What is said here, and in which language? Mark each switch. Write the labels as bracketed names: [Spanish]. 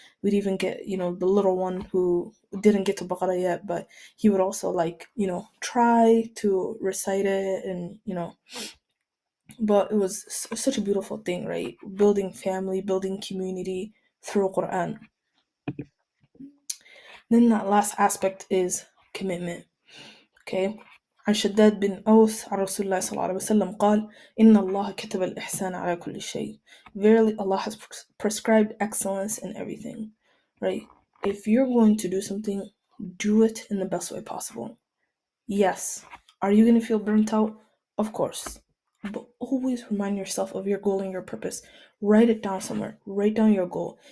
[English] We'd even get, the little one who didn't get to Baqarah yet, but he would also like, try to recite it, and but it was such a beautiful thing, right? Building family, building community through Quran. Then that last aspect is commitment. Okay. [Arabic] عن شداد بن أوس عن رسول الله صلى الله عليه وسلم قال إن الله كتب الإحسان على كل شيء. [English] Verily Allah has prescribed excellence in everything. Right? If you're going to do something, do it in the best way possible. Yes. Are you going to feel burnt out? Of course. But always remind yourself of your goal and your purpose. Write it down somewhere. Write down your goal.